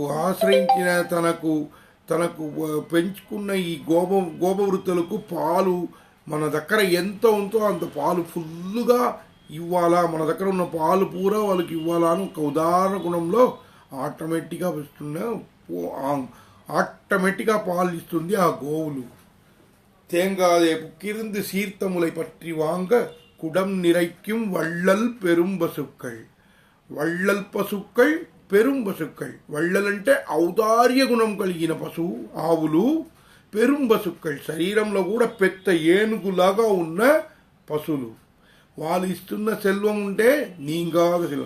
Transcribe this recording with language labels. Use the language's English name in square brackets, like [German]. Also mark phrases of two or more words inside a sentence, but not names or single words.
[Telugu] ఆశ్రయించిన తనకు పెంచుకున్న ఈ గోపవృత్తులకు పాలు మన దగ్గర ఎంత ఉందో అంత పాలు ఫుల్గా ఇవ్వాలా, మన దగ్గర ఉన్న పాలు పూరా వాళ్ళకి ఇవ్వాలా అని ఒక ఉదాహరణ గుణంలో ఆటోమేటిక్గా పాలు ఇస్తుంది ఆ గోవులు. [Tamil] தேங்காதே புக்கிருந்து சீர்த்தமுலை பற்றி வாங்க குடம் நிறைக்கும் வள்ளல் பெரும்பசுக்கள். வள்ளல் பசுக்கள் பெரும்பசுக்கள். [Telugu] వళ్ళల్ అంటే ఔదార్య గుణం కలిగిన పశువు ఆవులు. పెరుంబసుక్கள் శరీరంలో కూడా పెద్ద ఏనుగులాగా ఉన్న పశువులు. వాళ్ళు ఇస్తున్న సెల్వం ఉంటే [Tamil] நீங்காத செல்வம்.